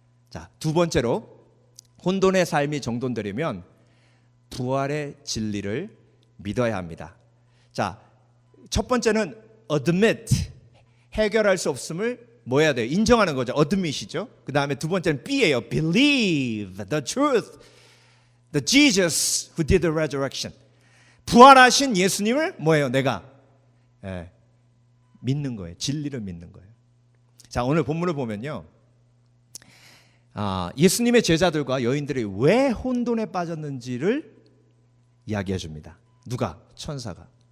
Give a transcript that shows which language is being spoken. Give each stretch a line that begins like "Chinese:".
Korean: 자, 두 번째로 혼돈의 삶이 정돈되려면 부활의 진리를 믿어야 합니다. 자, 첫 번째는 admit, 해결할 수 없음을 뭐 해야 돼요? 인정하는 거죠. admit이죠. 그 다음에 두 번째는 B예요.
English: believe the truth, the Jesus who did the resurrection.
Korean: 부활하신 예수님을 뭐예요? 내가 믿는 거예요. 진리를 믿는 거예요. 자, 오늘 본문을 보면요, 예수님의 제자들과 여인들이 왜 혼돈에 빠졌는지를 이야기해 줍니다. 누가? 천사가.